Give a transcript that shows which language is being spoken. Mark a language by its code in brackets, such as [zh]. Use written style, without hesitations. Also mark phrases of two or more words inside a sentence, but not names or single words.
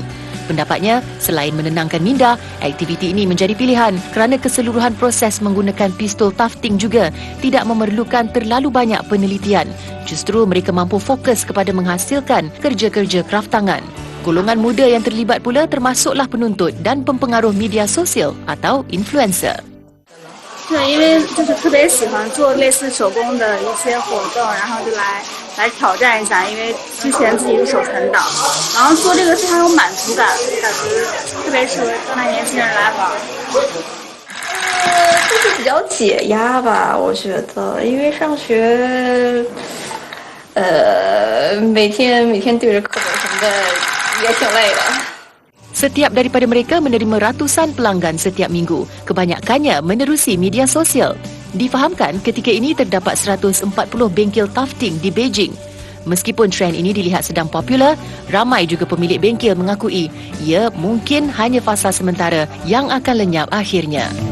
[ms] Pendapatnya, selain menenangkan minda, aktiviti ini menjadi pilihan kerana keseluruhan proses menggunakan pistol tufting juga tidak memerlukan terlalu banyak penelitian. Justru mereka mampu fokus kepada menghasilkan kerja-kerja kraft tangan. Golongan muda yang terlibat pula termasuklah penuntut dan pempengaruh media sosial atau influencer. [zh] 是因为就是特别喜欢做类似手工的一些活动，然后就来挑战一下，因为之前自己是手残党，然后做这个非常有满足感，感觉特别适合现在年轻人来玩。就是比较解压吧，我觉得，因为上学，每天对着课本什么的也挺累的。 [ms] Setiap daripada mereka menerima ratusan pelanggan setiap minggu, kebanyakannya menerusi media sosial. Difahamkan ketika ini terdapat 140 bengkel tufting di Beijing. Meskipun trend ini dilihat sedang popular, ramai juga pemilik bengkel mengakui ia mungkin hanya fasa sementara yang akan lenyap akhirnya.